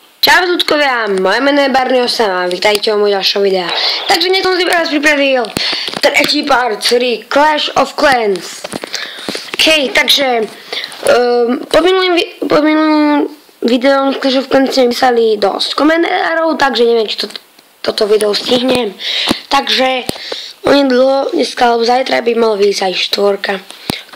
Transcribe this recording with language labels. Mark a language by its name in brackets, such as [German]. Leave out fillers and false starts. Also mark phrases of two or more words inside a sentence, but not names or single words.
[Slovak] Čau ľudkovia, moje meno je Barney Osama a vítajte u môjho ďalšieho videa. Takže dnes som si pre vás pripravil tretí part série Clash of Clans. OK, takže po minulým videom Clash of Clans sme písali dosť komentárov, takže neviem, či toto video stihnem. Takže onedlho, dneska alebo zajtra by malo vyjsť aj 4.